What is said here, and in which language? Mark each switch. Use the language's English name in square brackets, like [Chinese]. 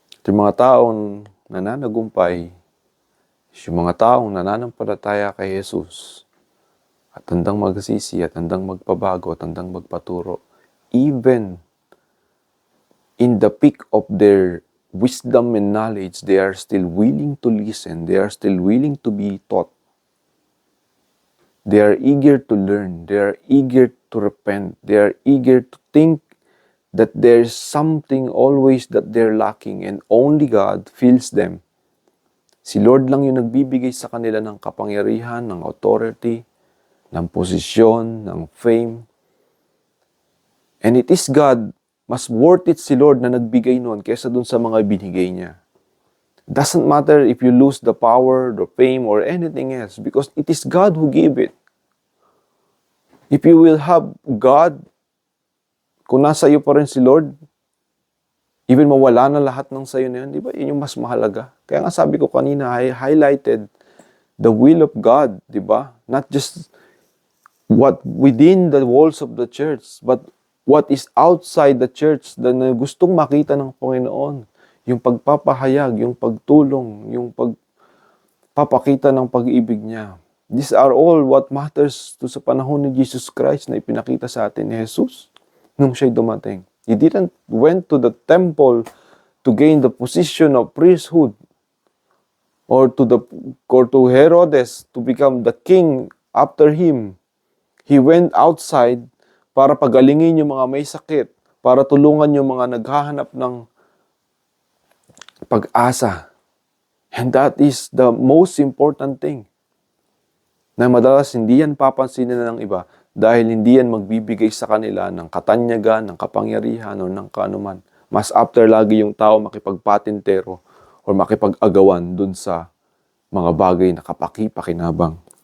[Filipino] Yung mga taong nananagumpay, yung mga taong nananampalataya kay Jesus, at handang magsisi, at handang magpabago, at handang magpaturo, [English] even in the peak of their wisdom and knowledge, they are still willing to listen. They are still willing to be taught. They are eager to learn. They are eager to repent. They are eager to think that there's something always that they're lacking and only God fills them. [Filipino] Si Lord lang yung nagbibigay sa kanila ng kapangyarihan, ng authority, ng posisyon, ng fame. [English] And it is God, [Filipino] mas worth it si Lord na nagbigay nun kaysa dun sa mga binigay niya. [English] Doesn't matter if you lose the power, the fame, or anything else because it is God who gave it. If you will have God, [Filipino] kung nasa iyo pa rin si Lord, even mawala na lahat ng sayo na yun, di ba? Yun yung mas mahalaga. Kaya nga sabi ko kanina, [English] I highlighted the will of God, [Filipino] di ba? [English] Not just what within the walls of the church, but what is outside the church [Filipino] na gustong makita ng Panginoon. Yung pagpapahayag, yung pagtulong, yung pagpapakita ng pag-ibig niya. [English] These are all what matters to [Filipino] sa panahon ni Jesus Christ na ipinakita sa atin ni Jesus nung siya'y dumating. [English] He didn't went to the temple to gain the position of priesthood or to Herodes to become the king after him. He went outside [Filipino] para pagalingin yung mga may sakit, para tulungan yung mga naghahanap ng pag-asa. [English] And that is the most important thing. [Filipino] Na madalas hindi yan papansinin ng iba dahil hindi yan magbibigay sa kanila ng katanyagan, ng kapangyarihan, o ng kaanuman. Mas after lagi yung tao makipagpatintero o makipag-agawan dun sa mga bagay na kapaki-pakinabang.